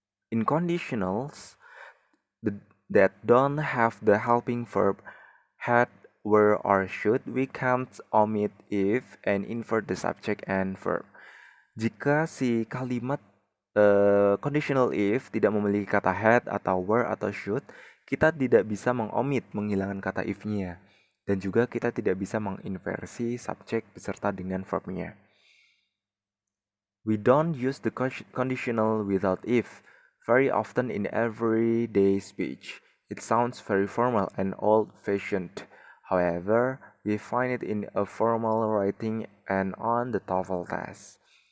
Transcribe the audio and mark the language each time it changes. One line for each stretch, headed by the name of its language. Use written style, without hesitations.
English: In conditionals that don't have the helping verb had, were, or should, we can't omit if and invert the subject and verb.
Indonesian: Jika si kalimat conditional if tidak memiliki kata had atau were atau should, kita tidak bisa menghilangkan kata if-nya. Dan juga kita tidak bisa menginversi subjek beserta dengan verb-nya.
English: We don't use the conditional without if very often in everyday speech. It sounds very formal and old-fashioned. However, we find it in a formal writing and on the TOEFL test.